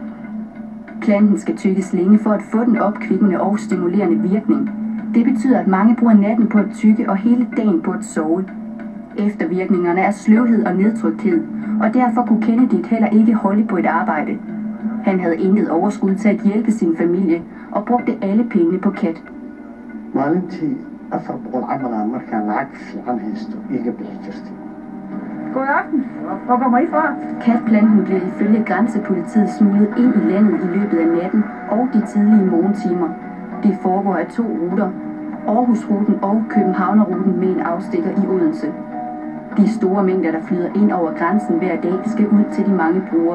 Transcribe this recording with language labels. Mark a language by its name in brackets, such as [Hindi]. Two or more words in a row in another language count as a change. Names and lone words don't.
[Danish] Planten skal tykkes længe for at få den opkvikkende og stimulerende virkning. Det betyder, at mange bruger natten på at tykke og hele dagen på at sove. Eftervirkningerne er sløvhed og nedtrykthed, og derfor kunne Kennedy heller ikke holde på et arbejde. Han havde intet overskud til at hjælpe sin familie og brugte alle pengene på kat. [Somali] Maalintii 400 camal aan markaan lacag fiican haysto iga bixi jirtay. [Danish] God aften. Hvor kommer I fra? Katplanten blev ifølge grænsepolitiet smuglet ind i landet i løbet af natten og de tidlige morgentimer. Det foregår af 2 ruter, Aarhusruten og Københavnerruten med en afstikker i Odense. De store mængder, der flyder ind over grænsen hver dag, skal ud til de mange brugere.